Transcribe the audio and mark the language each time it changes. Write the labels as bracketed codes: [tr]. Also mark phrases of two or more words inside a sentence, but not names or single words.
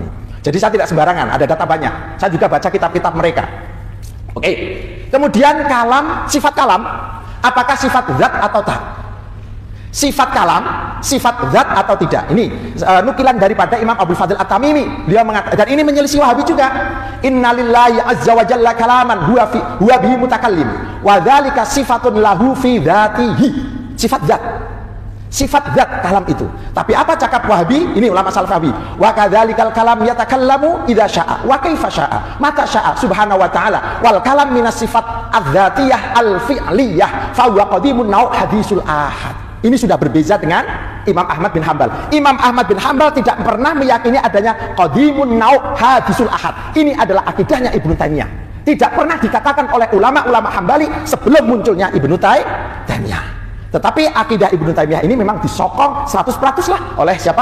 [ms] Jadi saya tidak sembarangan, ada data banyak. Saya juga baca kitab-kitab mereka. Oke. Kemudian kalam, sifat kalam, apakah sifat zat atau tak? Sifat kalam, sifat zat atau tidak? Ini nukilan daripada Imam Abul Fadl At-Tamimi. Dia mengatakan, dan ini menyelisih Wahabi juga. [ar] إن الله عز وجل كلاما هو به متكلم وذلك صفة له في ذاته. [ms] Sifat zat. Sifat zat kalam itu. Tapi apa cakap Wahabi? Ini ulama salaf Wahabi. [ar] وكذلك الكلام يتكلم إذا شاء وكيف شاء متى شاء سبحانه وتعالى والكلام من الصفات الذاتية الفعلية فهو قديم النوع حادث الآحاد. [ms] Ini sudah berbeza dengan Imam Ahmad bin Hanbal. Imam Ahmad bin Hanbal tidak pernah meyakini adanya [ar] قديم النوع حادث الآحاد. [ms] Ini adalah akidahnya Ibnu Taimiyah. Tidak pernah dikatakan oleh ulama-ulama Hambali sebelum munculnya Ibnu Taimiyah. Tetapi akidah Ibnu Taimiyah ini memang disokong 100% lah oleh siapa?